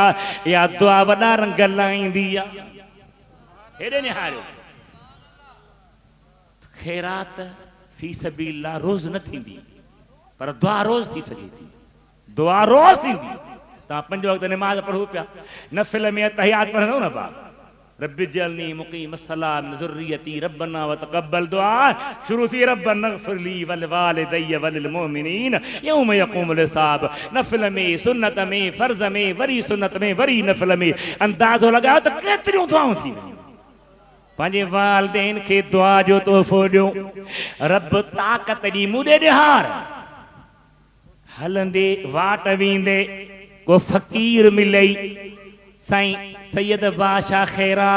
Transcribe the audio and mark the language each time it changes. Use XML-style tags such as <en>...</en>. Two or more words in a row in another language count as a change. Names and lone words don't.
<sd>या दुआ वॾा रंग लाईंदी आहे। हेॾे निहारियो, ख़ैरात</sd> <ar>في سبيل الله</ar> <sd>रोज़ न थींदी, पर दुआ रोज़ थी सघे थी, दुआ रोज़ थींदी। तव्हां 5 वक़्त नमाज़ पढ़ो पिया, नफ़िल में तहियात पढ़ंदव न बा,</sd> <ar>رب اجعلني مقيم الصلاة ومن ذريتي ربنا وتقبل دعاء,</ar> <sd>शुरू थी</sd> <ar>ربنا اغفر لي ولوالدي وللمؤمنين يوم يقوم الحساب.</ar> <sd>नफ़िल में, सुन्नत में, फ़र्ज़ में, वरी सुन्नत में, वरी नफ़िल में अंदाज़ो लॻायो त केतिरियूं दुआऊं थी वञनि। पंहिंजे वालिदैन खे दुआ जो तोहफ़ो ॾियो। रब ताक़त ॾी, मुॾे ॾिहार, हलंदे वाट वेंदे को फ़क़ीर मिलई, साईं सैयद बादशाह ख़ैरात,</sd>